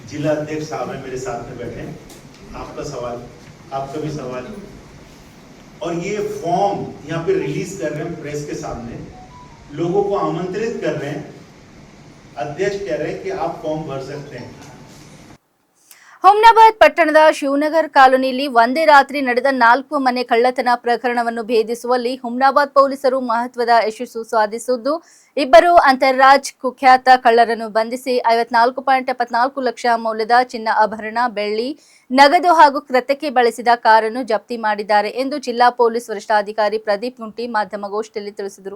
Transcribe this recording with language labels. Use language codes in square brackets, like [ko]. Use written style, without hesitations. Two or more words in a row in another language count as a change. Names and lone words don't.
[hi] जिला अध्यक्ष साहब हैं मेरे साथ में बैठे हैं, आपका सवाल, आपका भी सवाल, और ये फॉर्म यहाँ पे रिलीज कर रहे हैं प्रेस के सामने, लोगों को आमंत्रित कर रहे हैं, अध्यक्ष कह रहे हैं कि आप फॉर्म भर सकते हैं। [kn] ಹುಮ್ನಾಬಾದ್ ಪಟ್ಟಣದ ಶಿವನಗರ್ ಕಾಲೋನಿಯಲ್ಲಿ ಒಂದೇ ರಾತ್ರಿ ನಡೆದ 4 ಮನೆ ಕಳ್ಳತನ ಪ್ರಕರಣವನ್ನು ಭೇದಿಸುವಲ್ಲಿ ಹುಮ್ನಾಬಾದ್ ಪೊಲೀಸರು ಮಹತ್ವದ ಯಶಸ್ಸು ಸಾಧಿಸಿದ್ದು, 2 ಅಂತರ್ರಾಜ್ಯ ಕುಖ್ಯಾತ ಕಳ್ಳರನ್ನು ಬಂಧಿಸಿ 54.74 ಲಕ್ಷ ಮೌಲ್ಯದ ಚಿನ್ನ ಆಭರಣ, ಬೆಳ್ಳಿ, ನಗದು ಹಾಗೂ ಕೃತ್ಯಕ್ಕೆ ಬಳಸಿದ ಕಾರನ್ನು ಜಪ್ತಿ ಮಾಡಿದ್ದಾರೆ ಎಂದು ಜಿಲ್ಲಾ ಪೊಲೀಸ್ ವರಿಷ್ಠಾಧಿಕಾರಿ ಪ್ರದೀಪ್ ಗುಂಟಿ ಮಾಧ್ಯಮಗೋಷ್ಠಿಯಲ್ಲಿ ತಿಳಿಸಿದರು.